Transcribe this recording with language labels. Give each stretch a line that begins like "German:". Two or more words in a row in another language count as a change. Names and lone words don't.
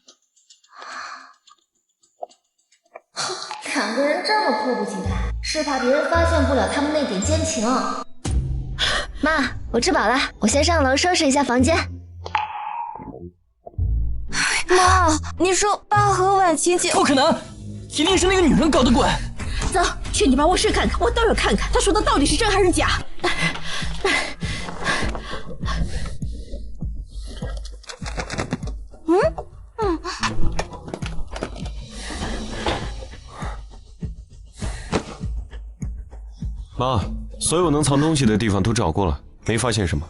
Chinese: 兩個人這麼迫不及待，是怕別人發現不了他們那點奸情。媽，我吃飽了，我先上樓收拾一下房間。媽，你說爸和婉晴姐…… 不可能，一定是那個女人搞的鬼。走，去你爸臥室看看，我倒要看看他說的到底是真還是假。媽，所有能藏東西的地方都找過了，沒發現什麼。